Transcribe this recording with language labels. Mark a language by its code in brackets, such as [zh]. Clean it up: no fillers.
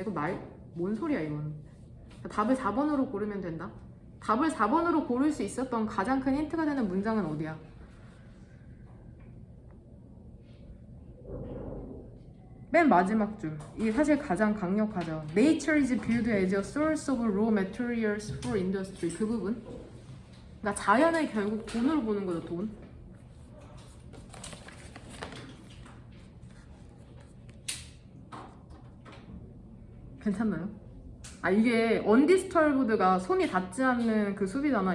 [ko] 이거 뭔 소리야 이건. 답을 4번으로 고르면 된다. 답을 4번으로 고를 수 있었던 가장 큰 힌트가 되는 문장은 어디야? 맨 마지막 줄. 이게 사실 가장 강력하죠. [en] Nature is viewed as a source of raw materials for industry. [ko] 그 부분. 그러니까 자연을 결국 돈으로 보는 거죠. 돈. 괜찮나요? 이게 언디스터브드가 손이 닿지 않는 그 숲이잖아.